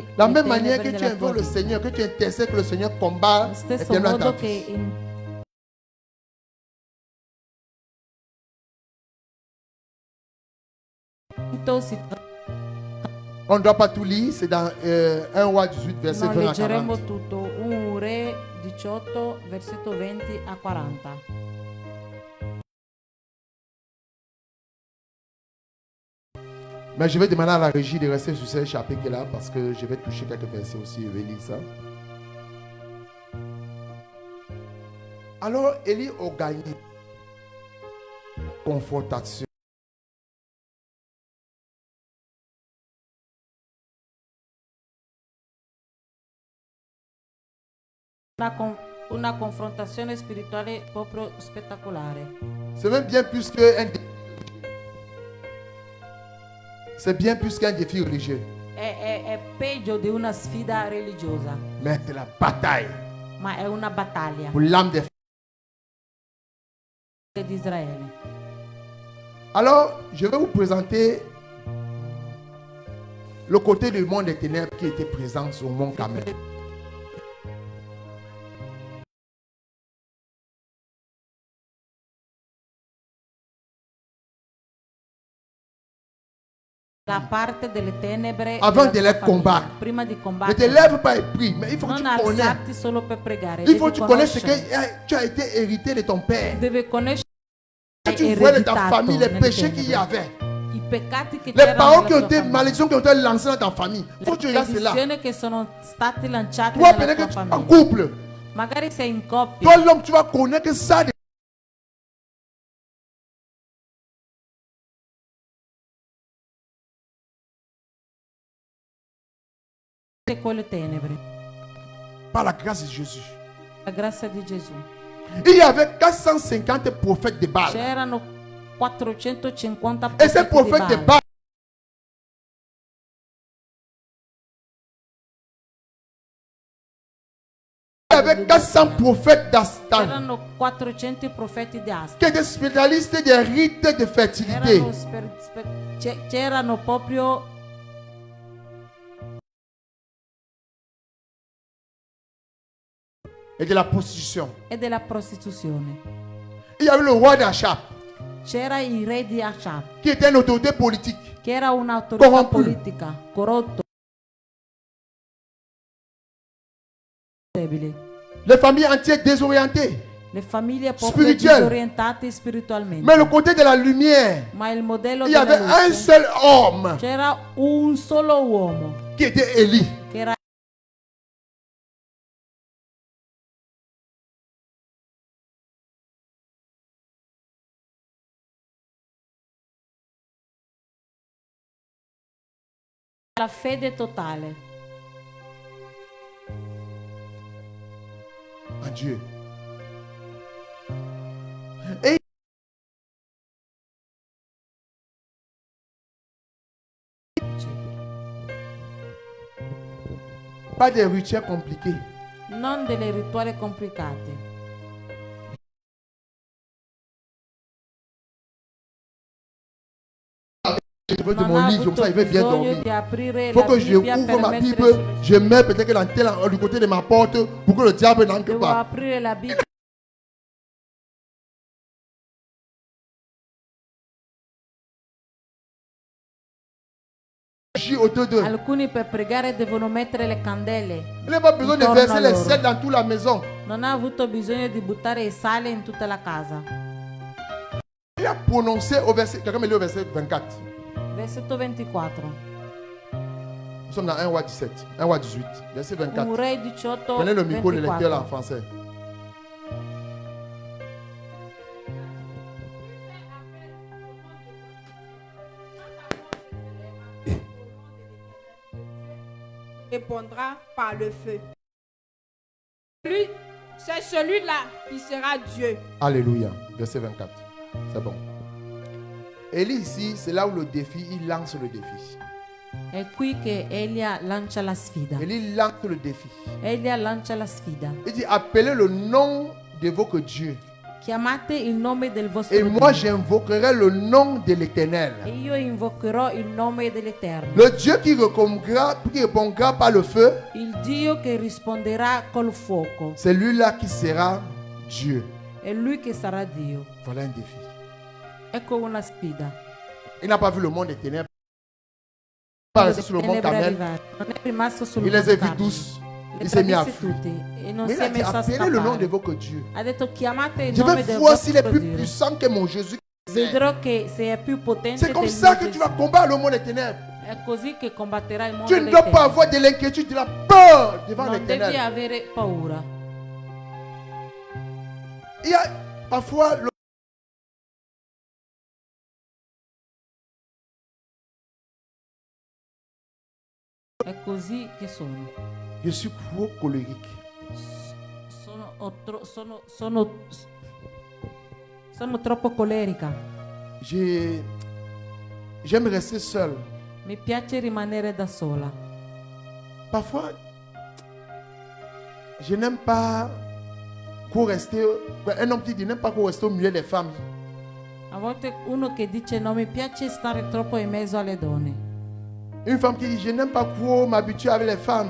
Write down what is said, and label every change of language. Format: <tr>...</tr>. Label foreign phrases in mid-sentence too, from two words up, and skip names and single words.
<fr>La le même manière</fr> <it>tenebre</it> <fr>que tu</fr> <it>nella tua</it> <fr>invoques le</fr> <it>vita.</it> <fr>Seigneur, que tu intercèdes que le Seigneur combat</fr> <it>Lo</it> <fr>les</fr> <it>stesso</it> <fr>ténèbres dans ta</fr> <it>modo che</it> <fr>vie. On ne doit pas tout lire, c'est dans 1 Roi 18, verset</fr> <it>non</it> <fr>20 à</fr> <it>leggeremo</it> <fr>40.</fr> <it>tutto. 1 Re 18, versetto 20 a 40.</it> <fr>Mais je vais demander à la régie de rester sur ce chapitre-là parce que je vais toucher quelques versets aussi. Je vais lire ça. Alors, Élie a gagné confrontation.</fr> <it>Una confrontazione spirituale proprio spettacolare.</it> <fr>C'est même bien plus qu'un défi. C'est bien plus qu'un défi religieux.</fr> <it>È peggio di una sfida religiosa,</it> <fr>Mais c'est la bataille</fr> <it>ma è una battaglia</it> <fr>pour l'âme des</fr> <it>di Israele.</it> <fr>Alors, je vais vous présenter le côté du monde des ténèbres qui était présent sur le mont Carmel.</fr> <it>La parte delle tenebre</it> <fr>Avant</fr> <it>della</it> <fr>de</fr> <it>tua</it> <fr>les</fr> <it>famiglia.</it> <fr>combattre.</fr> <it>Prima di</it> <fr>Ne te</fr> <it>combattere,</it> <fr>lève pas et prie, mais il faut que</fr> <it>non</it> <fr>tu connais.</fr> <it>alzarti solo per pregare.</it> <fr>Il faut que</fr> <it>Devi</it> <fr>tu connaisses ce</fr> <it>conoscere,</it> <fr>que tu as été hérité de ton père.</fr> <it>devi conoscere</it> <fr>Que tu vois de ta</fr> <it>ereditato</it> <fr>famille les</fr> <it>nelle</it> <fr>péchés qu'il y</fr> <it>tenebre.</it> <fr>avait.</fr> <it>I peccati che</it> <fr>Les</fr> <it>c'erano</it> <fr>paroles qui ont</fr> <it>nella tua</it> <fr>été,</fr> <it>famiglia.</it> <fr>malédictions qui ont été lancées dans ta famille. Il faut que tu</fr> <it>Le</it> <fr>regardes cela.</fr> <it>maledizioni che sono state lanciate</it> <fr>Toi,</fr> <it>nella</it> <fr>peut-être</fr> <it>tua</it> <fr>que tu es en</fr> <it>famiglia.</it> <fr>couple.</fr> <it>Magari sei in coppia.</it> <fr>Toi, l'homme, tu vas connaître que ça.</fr> <it>Quelle tenebre.</it> <fr>Par la grâce de Jésus.</fr> <it>La grazia di Gesù.</it> <fr>Il y avait 450 prophètes de Baal.</fr> <it>C'erano 450</it> <fr>Et ces</fr> <it>profeti di</it> <fr>prophètes de</fr> <it>Baal.</it> <fr>Baal, il y avait 400 prophètes d'Astan</fr> <it>C'erano 400 profeti di Asta.</it> <fr>qui étaient spécialistes des rites de fertilité.</fr> <it>C'erano proprio</it> <fr>Et de la prostitution.</fr> <it>e della prostituzione.</it> <fr>Il y avait le roi d'Achab</fr> <it>C'era il re di Achab,</it> <fr>qui était une autorité politique.</fr> <it>che era un'autorità</it> <fr>Corrompu.</fr> <it>politica, corrotto, debile.</it> <fr>Les familles entières désorientées.</fr> <it>Le famiglie proprio</it> <fr>Spirituelle.</fr> <it>disorientate spiritualmente.</it> <fr>Mais le côté de la lumière,</fr> <it>Ma il modello</it> <fr>il y</fr> <it>della</it> <fr>avait un</fr> <it>luce,</it> <fr>seul homme</fr> <it>c'era un solo uomo</it> <fr>qui était Élie.</fr> <it>che era la fede totale</it> <fr>En Dieu. Et pas des rituels compliqués.</fr> <it>non delle rituali complicate.</it> <fr>Je veux de</fr> <it>Non</it> <fr>mon</fr> <it>ha</it> <fr>lit, comme</fr> <it>avuto</it> <fr>ça il va bien</fr> <it>bisogno</it> <fr>dormir.</fr> <it>di aprire</it> <fr>Il faut</fr> <it>la</it> <fr>que je</fr> <it>Bibbia</it> <fr>ouvre</fr> <it>per</it> <fr>ma</fr> <it>mettere</it> <fr>Bible,</fr> <it>sul-</it> <fr>je mets peut-être l'antenne du côté de ma porte pour que le diable n'entre</fr> <it>Devo</it> <fr>pas.</fr> <it>aprire la Bibbia.</it> <fr>Je suis autour d'eux.</fr> <it>Alcuni per pregare devono mettere le candele.</it> <fr>Il n'a pas besoin de</fr> <it>Intorno</it> <fr>verser</fr> <it>a</it> <fr>les</fr> <it>loro.</it> <fr>sels dans toute la maison.</fr> <it>Non ha avuto bisogno di buttare il sale in tutta la casa.</it> <fr>Il a prononcé au verset, quelqu'un me lit au verset 24.</fr> <it>Versetto 24.</it> <fr>Nous sommes dans 1 roi 17, 1 roi 18, verset 24.</fr> <it>Un re 18,</it> <fr>Prenez le micro, le lecteur là en</fr> <it>24.</it> <fr>français. Répondra par le feu. Lui, c'est celui-là qui sera Dieu. Alléluia. Verset 24. C'est bon. Élie ici, c'est là où le défi, il lance le défi.</fr> <it>È qui che Elia lancia la sfida.</it> <fr>Élie lance le défi.</fr> <it>Elia lancia la sfida.</it> <fr>Il dit, appelez le nom de votre Dieu.</fr> <it>Chiamate il nome del vostro</it> <fr>Et moi,</fr> <it>Dio.</it> <fr>j'invoquerai le nom de</fr> <it>E</it> <fr>l'Éternel.</fr> <it>io invocherò il nome dell'Eterno.</it> <fr>Le Dieu qui répondra par le feu,</fr> <it>Il Dio che risponderà col fuoco.</it> <fr>c'est lui-là qui sera Dieu.</fr> <it>È Lui che sarà Dio.</it> <fr>Voilà un défi.</fr> <it>Ecco una sfida.</it> <fr>Il n'a pas vu le monde des ténèbres. Il n'est pas resté sur le mont</fr> <it>Tenebre</it> <fr>Carmel.</fr> <it>arrivate. Non è rimasto sul</it> <fr>Il les a</fr> <it>Monte</it> <fr>vus</fr> <it>Carmelo.</it> <fr>tous.</fr> <it>Le</it> <fr>Il s'est mis à</fr> <it>viste</it> <fr>fuir.</fr> <it>tutti e non</it> <fr>Mais</fr> <it>si</it> <fr>il</fr> <it>è</it> <fr>a dit,</fr> <it>messo a</it> <fr>appelez le nom de</fr> <it>scappare.</it> <fr>votre Dieu.</fr> <it>Ha detto chiamate il</it> <fr>Je</fr> <it>nome</it> <fr>vais</fr> <it>del</it> <fr>voir s'il est</fr> <it>vostro</it> <fr>plus</fr> <it>Dio.</it> <fr>puissant que mon Jésus.</fr> <it>Vedrò che se è più potente</it> <fr>C'est comme</fr> <it>del</it> <fr>ça</fr> <it>mio</it> <fr>que tu</fr> <it>Gesù.</it> <fr>vas combattre le monde des ténèbres.</fr> <it>È così che combatterai il mondo</it> <fr>Tu ne</fr> <it>delle</it> <fr>dois pas</fr> <it>tenebre.</it> <fr>avoir de l'inquiétude, de la peur devant les</fr> <it>Non devi</it> <fr>ténèbres.</fr> <it>avere paura.</it> <fr>Il y a parfois</fr> <it>È così che sono.</it> <fr>je suis trop colérique.</fr> <it>Sono troppo colerica.</it> <fr>J'aime rester seul.</fr> <it>Mi piace rimanere da sola.</it> <fr>Parfois, je n'aime pas qu'on rester. Un homme qui dit n'aime pas qu'on reste au milieu des femmes.</fr> <it>A volte uno che dice non mi piace stare troppo in mezzo alle donne.</it> <fr>Une femme qui dit je n'aime pas qu'on m'habitue avec les femmes.</fr>